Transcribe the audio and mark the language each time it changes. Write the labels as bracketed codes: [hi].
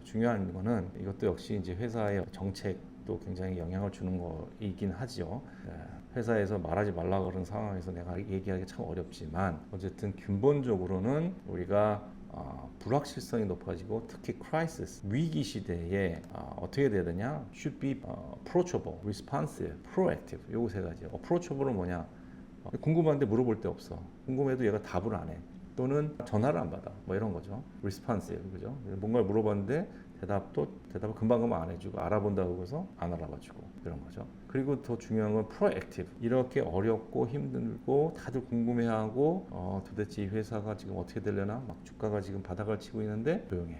[ko] 중요한 거는 이것도 역시 이제 회사의 정책도 굉장히 영향을 주는 거이긴 하죠. 회사에서 말하지 말라 그런 상황에서 내가 얘기하기 참 어렵지만 어쨌든 근본적으로는 우리가 불확실성이 높아지고 특히 crisis 위기 시대에 어떻게 돼야 되냐? [en] should be approachable, responsive, proactive. [ko] 요거 세 가지. approachable은 뭐냐? 궁금한데 물어볼 데 없어. 궁금해도 얘가 답을 안 해. 또는 전화를 안 받아. 뭐 이런 거죠. responsive, 그죠? 뭔가를 물어봤는데 대답을 금방 안 해주고 알아본다고 해서 안 알아봐주고 이런 거죠. 그리고 더 중요한 건 proactive. 이렇게 어렵고 힘들고 다들 궁금해하고 도대체 이 회사가 지금 어떻게 되려나 막 주가가 지금 바닥을 치고 있는데 조용해.